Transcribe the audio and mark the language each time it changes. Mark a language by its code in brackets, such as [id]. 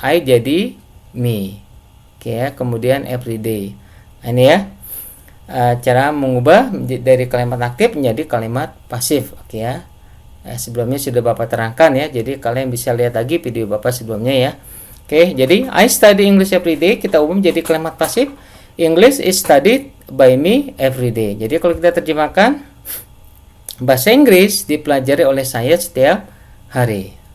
[id] I jadi me. Oke ya, kemudian everyday. Nah, ini ya. Cara mengubah dari kalimat aktif menjadi kalimat pasif. Oke ya. Sebelumnya sudah Bapak terangkan ya. Jadi kalian bisa lihat lagi video Bapak sebelumnya ya. Oke, jadi [en] I study English every day [id] kita ubah menjadi kalimat pasif. [en] English is studied by me every day. [id] Jadi kalau kita terjemahkan, bahasa Inggris dipelajari oleh saya setiap hari.